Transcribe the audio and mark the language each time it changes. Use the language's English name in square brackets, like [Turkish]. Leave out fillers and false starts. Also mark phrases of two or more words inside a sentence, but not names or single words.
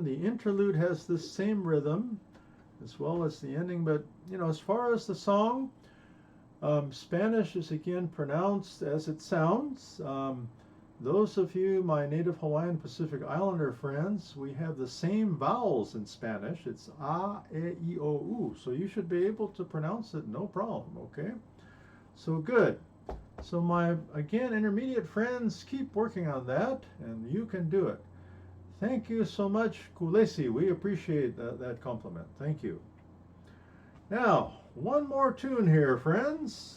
[English] The interlude has this same rhythm as well as the ending, but as far as the song, Spanish is again pronounced as it sounds. Those of you, my native Hawaiian Pacific Islander friends, we have the same vowels in Spanish. It's a, e, I, o, u. So you should be able to pronounce it no problem, okay? So good. So my, again, intermediate friends, keep working on that, and you can do it. Thank you so much, Kulesi. We appreciate that compliment. Thank you. Now, one more tune here, friends.